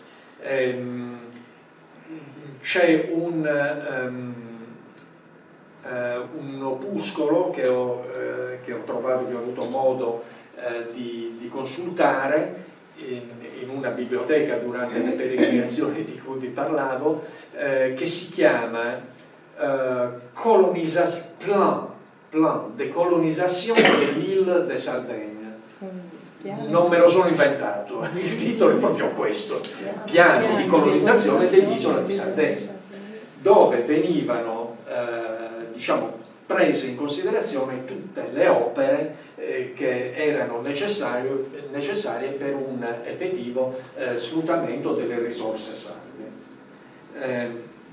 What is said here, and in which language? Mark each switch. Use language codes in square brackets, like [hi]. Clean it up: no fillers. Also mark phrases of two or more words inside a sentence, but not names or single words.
[it] C'è un opuscolo che ho trovato, che ho avuto modo di consultare in una biblioteca durante le peregrinazioni di cui vi parlavo, che si chiama Plan de colonisation de l'île de Sardegna. Non me lo sono inventato, il titolo è proprio questo: piani di colonizzazione dell'isola di Sardegna. dove venivano diciamo, prese in considerazione tutte le opere che erano necessarie per un effettivo sfruttamento delle risorse sarde.